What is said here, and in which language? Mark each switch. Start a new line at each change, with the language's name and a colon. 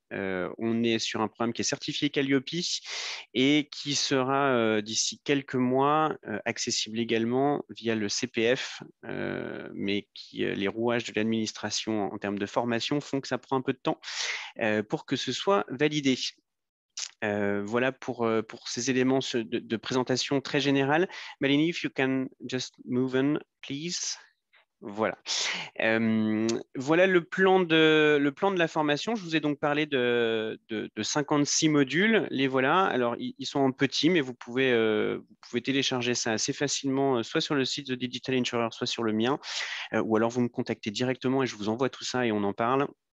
French: On est sur un programme qui est certifié Calliope et qui sera d'ici quelques mois accessible également via le CPF, mais les rouages de l'administration en termes de formation font que ça prend un peu de temps pour que ce soit validé. Voilà pour ces éléments de présentation très générale.
English: Malini, if you can just move on, please.
French: Voilà. Voilà le plan de la formation. Je vous ai donc parlé de 56 modules. Les voilà. Alors, ils sont en petit, mais vous pouvez télécharger ça assez facilement, soit sur le site de Digital Insurer, soit sur le mien, ou alors vous me contactez directement et je vous envoie tout ça et on en parle.